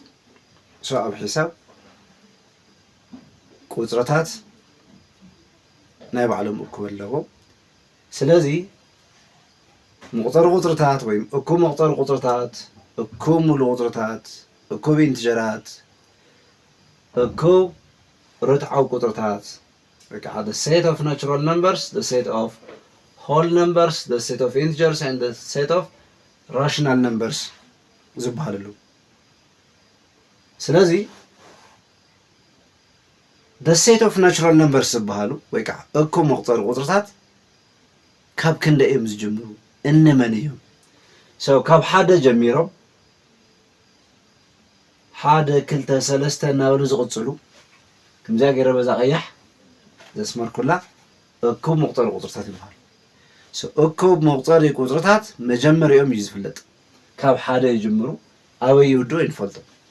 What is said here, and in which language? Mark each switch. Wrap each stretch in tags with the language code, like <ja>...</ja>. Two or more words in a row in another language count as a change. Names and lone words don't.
<ti>ኣብ ሒሳብ ቁጽርታት ናይ ባዕሎም እኩብ ኣለዎም። ስለዚ መቁፀሪ ቁጽርታት ወይ እኩብ መቁፀሪ ቁጽርታት፣ እኩብ ሙሉእ ቁጽርታት፣ እኩብ ኢንቲጀራት፣ እኩብ ርትዓዊ ቁጽርታት ወይ ከዓ</ti> <en>the set of natural numbers, the set of whole numbers, the set of integers and the set of rational numbers</en> <ti>ዝበሃሉ። ስለዚ</ti> <en>the set of natural numbers</en> <ti>ዝበሃሉ ወይ ከዓ እኩብ መቁፀሪ ቁጽርታት ካብ ክንደይ እዮም ዝጅምሩ? እንመን እዮም? ካብ ሓደ ጀሚሮም 1 2 3 እናበሉ ዝቕጽሉ ከምዚያ ገይረ በዛ ቀያሕ ዘስመር ኩላ እኩብ መቁፀሪ ቁጽርታት ይበሃሉ። እኩብ መቁፀሪ ቁጽርታት መጀመሪኦም እዩ ዝፍለጥ። ካብ ሓደ ይጅምሩ ኣበይ ይውድኡ ይንፈልጦ።</ti>